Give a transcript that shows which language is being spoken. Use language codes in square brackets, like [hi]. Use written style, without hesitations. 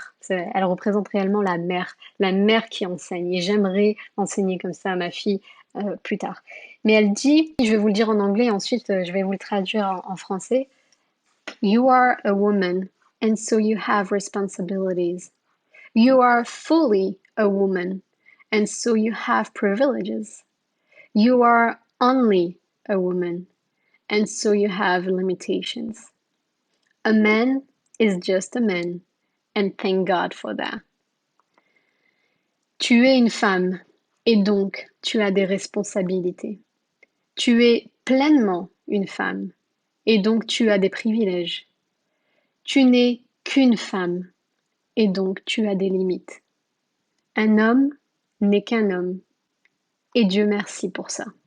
[fr] Elle représente réellement la mère qui enseigne. Et j'aimerais enseigner comme ça à ma fille plus tard. Mais elle dit, je vais vous le dire en anglais, ensuite je vais vous le traduire en français. [en] You are a woman, and so you have responsibilities. You are fully a woman, and so you have privileges. You are only a woman, and so you have limitations. A man is just a man, and thank God for that. [fr] Tu es une femme, et donc tu as des responsabilités. Tu es pleinement une femme, et donc tu as des privilèges. Tu n'es qu'une femme, et donc tu as des limites. Un homme n'est qu'un homme, et Dieu merci pour ça.